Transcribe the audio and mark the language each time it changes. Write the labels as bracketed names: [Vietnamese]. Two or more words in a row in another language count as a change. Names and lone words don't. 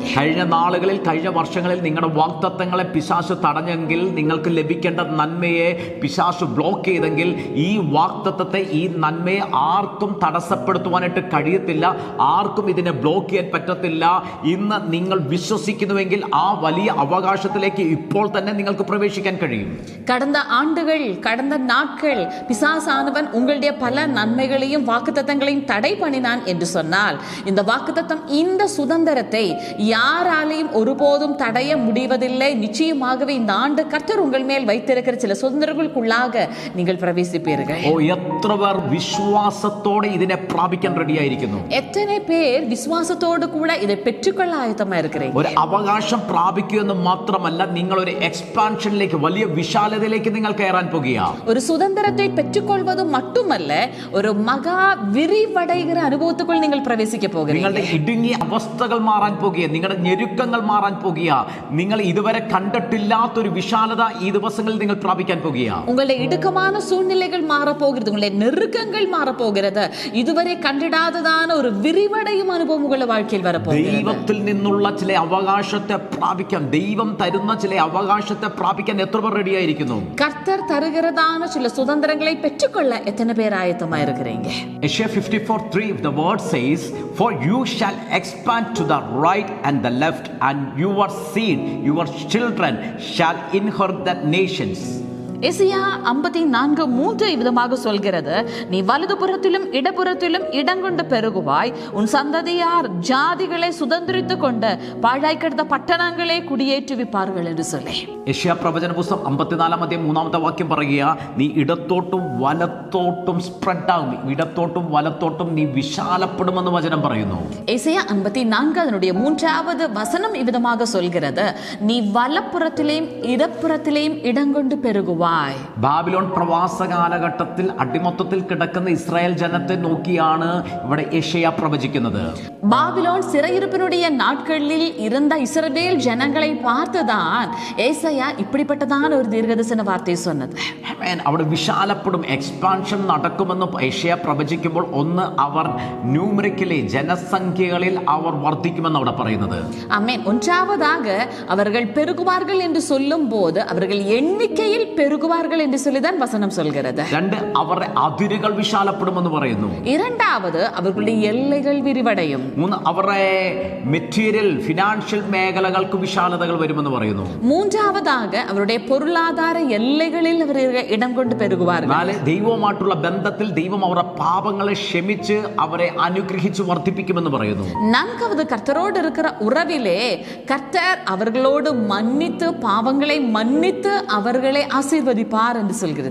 [Malayalam] കഴിഞ്ഞ നാളുകളിൽ, കഴിഞ്ഞ വർഷങ്ങളിൽ നിങ്ങളുടെ വാഗ്ദത്തങ്ങളെ പിശാച് തടഞ്ഞെങ്കിൽ, നിങ്ങൾക്ക് ലഭിക്കേണ്ട നന്മയെ പിശാച് ബ്ലോക്ക് ചെയ്തെങ്കിൽ, ഈ വാഗ്ദത്തത്തെ, ഈ നന്മയെ ആർക്കും തടസ്സപ്പെടുത്തുവാനായിട്ട് കഴിയത്തില്ല. ആർക്കും ഇതിനെ ബ്ലോക്ക് ചെയ്യാൻ പറ്റത്തില്ല. ഇന്ന് നിങ്ങൾ വിശ്വസിക്കുന്നുവെങ്കിൽ ആ വലിയ അവകാശത്തിലേക്ക് ഇപ്പോൾ തന്നെ നിങ്ങൾക്ക് പ്രവേശിക്കാൻ കഴിയും. [Tamil] கடந்த ஆண்டுகள், கடந்த நாட்கள் பிசாசானவன் உங்களுடைய பல நன்மைகளையும் வாக்குத்தத்தங்களையும் தடை பண்ணினான் என்று சொன்னால், இந்த வாக்குத்தத்தம், இந்த சுதந்திரத்தை யாராலையும் ஒருபோதும் தடைய முடிவதில்லை. நிச்சயமாகவே இந்த ஆண்டு கர்த்தர் உங்கள் மேல் வைத்திருக்கிற சில சுதந்திரங்களுக்குள்ளாக நீங்கள் பிரவேசிப்பீர்கள். [Malayalam] എത്ര പേർ വിശ്വാസത്തോടെ ഇതിനെ പ്രാപിക്കാൻ റെഡിയായിരിക്കുന്നു? [Tamil] எத்தனை பேர் விசுவாசத்தோடு கூட இதை பெற்றுக்கொள்ள ஆயத்தமா இருக்கிறீங்க? [Malayalam] ഒരു അവകാശം പ്രാപിക്കുക എന്ന് മാത്രമല്ല, നിങ്ങൾ ഒരു എക്സ്പാൻഷനിലേക്ക്, വലിയ വിശാലതയിലേക്ക് നിങ്ങൾ കയറാൻ പോകുകയാണ്. [Tamil] ஒரு சுதந்திரத்தை பெற்றுக்கொள்வது மட்டுமல்ல, ஒரு மகா விரிவடைகிற அனுபவத்துக்குள் நீங்கள் பிரவேசிக்க போகிறீங்க. [Malayalam] നിങ്ങളുടെ ഇടുങ്ങിയ അവസ്ഥകൾ മാറാൻ പോകുക, നിങ്ങളുടെ ഞെരുക്കങ്ങൾ മാറാൻ പോകുക, നിങ്ങൾ ഇതുവരെ കണ്ടിട്ടില്ലാത്തൊരു വിശാലത ഈ ദിവസങ്ങളിൽ നിങ്ങൾ പ്രാപിക്കാൻ പോകുക. [Tamil] உங்களுடைய இடுக்கமான சூழ்நிலைகள் மாறப்போகிறது, உங்களுடைய நெருக்கங்கள் மாறப்போகிறது, இதுவரை கண்டிடாததான ஒரு விரிவடையும் அனுபவம் உங்களுடைய வாழ்க்கையில் வரப்போகிறது. [Malayalam] ദൈവത്തിൽ നിന്നുള്ള ചില അവകാശത്തെ പ്രാപിക്കാൻ, ദൈവം തരുന്ന ചില അവകാശത്തെ പ്രാപിക്കാൻ എത്ര പേർ റെഡിയായിരിക്കുന്നു? [Tamil] கர்த்தர் தருகிறதான சில சுதந்திரங்களை பெற்றுக்கொள்ள எத்தனை பேர் ஆயத்தமா இருக்கிறீங்க? [English] Isaiah 54:3 the word says, for you shall expand to the right and the left, and your seed, your children shall inherit the nations. [Tamil] எசியா 54:3 இவ்விதமாக சொல்கிறது, நீ வலதுபுறத்திலும் இடப்புறத்திலும் இடங்கொண்டு பெருகுவாய், உன் சந்ததியார் ஜாதிகளை சுதந்திரித்துக் கொண்டு பாழாய் கிடந்த பட்டணங்களை குடியேற்றுவிப்பார்கள் என்று சொல்லி. [Malayalam] യെശയ്യാ പ്രവചന പുസ്തകം 54 അധ്യായം 3-ാമത്തെ വാക്യം പറയുക, നീ ഇടത്തോട്ടും വലത്തോട്ടും സ്പ്രെഡ് ആകും, ഇടത്തോട്ടും വലത്തോട്ടും നീ വിശാലപ്പെടുമെന്ന് വചനം പറയുന്നു. [Tamil] ஏசாயா 54 அதனுடைய 3வது வசனம் இவ்விதமாக சொல்கிறது, நீ வலப்புறத்திலேயும் இடப்புறத்திலேயும் இடங்கொண்டு பெருகுவாய். [Malayalam] ബാബിലോൺ പ്രവാസ കാലഘട്ടത്തിൽ അടിമത്തത്തിൽ കിടക്കുന്ന ഇസ്രായേൽ ജനത്തെ നോക്കിയാണ് ഇവിടെ യെശയ്യാ പ്രവചിക്കുന്നത്. [Tamil] பாபிலோன் சிறையிருப்பினுடைய நாட்களில் இருந்த இஸ்ரவேல் ஜனங்களை பார்த்துதான் ஏசாயா இப்படிப்பட்டதான ஒரு தீர்க்கதரிசன வார்த்தையை சொன்னது. [Malayalam] അവിടെ വിശാലപ്പെടും, എക്സ്പാൻഷൻ നടക്കുമെന്ന് യെശയ്യാ പ്രവചിക്കുമ്പോൾ ഒന്ന് അവർ ന്യൂമറിക്കലി ജനസംഖ്യകളിൽ അവർ വർദ്ധിക്കുമെന്ന് അവിടെ പറയുന്നത്. [Tamil] ஆமென். ஒன்றாவதாக அவர்கள் பெருகுவார்கள் என்று சொல்லும் போது அவர்கள் எண்ணிக்கையில் பெருகுவார்கள் என்று சொல்லிதான் வசனம் சொல்கிறது. [Malayalam] രണ്ട്, അവരുടെ അതിരുകൾ വിശാലപ്പെടുമെന്ന് പറയുന്നു. [Tamil] இரண்டாவது அவர்களுடைய எல்லைகள் விரிவடையும். [Malayalam] മൂന്ന്, അവരുടെ [English] material financial [Malayalam] മേഖലകൾക്ക് വിശാലതകൾ വരുമെന്ന് പറയുന്നു. [Tamil] மூன்றாவதாக அவருடைய பொருளாதார எல்லைகளில் அவர்கள் இடம் கொண்டு பெருகுவார்கள். [Malayalam] നാല്, ദൈവവുമായിട്ടുള്ള ബന്ധത്തിൽ ദൈവം അവരുടെ പാപങ്ങളെ ക്ഷമിച്ച് അവരെ അനുഗ്രഹിച്ച് വർദ്ധിപ്പിക്കുമെന്ന് പറയുന്നു. [Tamil] நான்காவது கர்த்தரோடு இருக்கிற உறவிலே கர்த்தர் அவர்களோடு மன்னித்து பாவங்களை மன்னித்து அவர்களை ஆசீர்வதிப்பார் என்று சொல்கிறது.